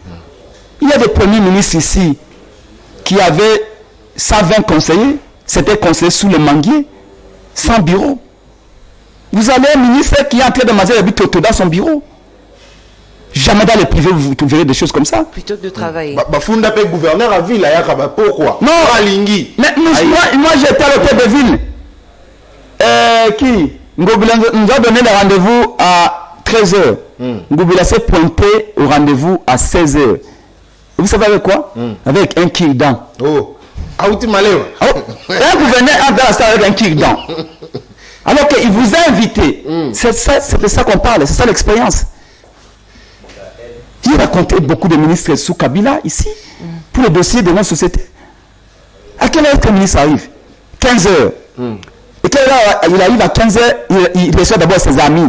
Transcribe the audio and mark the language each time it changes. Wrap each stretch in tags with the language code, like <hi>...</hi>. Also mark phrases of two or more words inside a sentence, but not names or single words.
<fr>Il y a des premiers ministres ici qui avaient 120 conseillers, c'était conseillers sous le manguier, sans bureau. Vous avez un ministre qui est en train de manger le toto dans son bureau. Jamais dans le privé, vous verrez des choses comme ça. Plutôt que de travailler.</fr> <ln>Funda pe</ln> <fr>gouverneur à ville,</fr> <ln>pourquoi?</ln> <fr>Non,</fr> <ln>Alingi.</ln> <fr>Mais moi j'étais à l'hôtel de ville. Qui nous a donné le rendez-vous à 13h. Ngoubila s'est pointé au rendez-vous à 16h. Vous savez avec quoi? Avec un kill-down.</fr> <ln>Oh, Aouti Maléwa.</ln> <fr>Un gouverneur entre dans la salle avec un kill-down. Alors qu'il vous a invité. C'est de ça qu'on parle, c'est ça l'expérience. Il racontait beaucoup de ministres sous Kabila ici, pour le dossier de notre société. À quelle heure que le ministre arrive? 15h. Et quand il arrive à 15h, il reçoit d'abord ses amis.</fr>